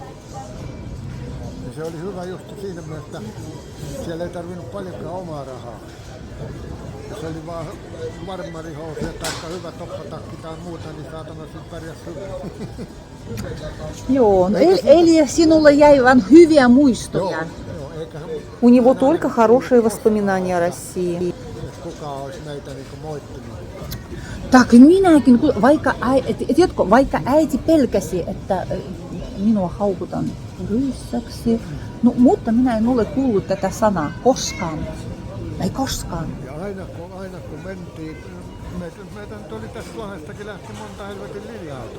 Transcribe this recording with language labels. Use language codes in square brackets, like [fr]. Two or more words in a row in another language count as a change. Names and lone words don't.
[fi] Ja se oli hyvä just siinä mielessä, että siellä ei tarvinnut paljonkaan omaa rahaa. Ja se oli vaan marmarihousuja tai hyvä toppatakki tai muuta, niin saatana sitten pärjäs hyvin. Joo, no eli sinulle jäi vain hyviä muistoja. [ru] У него только хорошие воспоминания о России. [fi] Kukaan olisi meitä niinku moittinut. Tak minäkin, vaikka äiti pelkäsi, että minua haukutaan ryssäksi, no, mutta minä en ole kuullut tätä sanaa koskaan. Ei koskaan. Ja aina kun mentiin, meitä nyt oli tästä Lahdestakin lähti monta helvetin linja-autoa.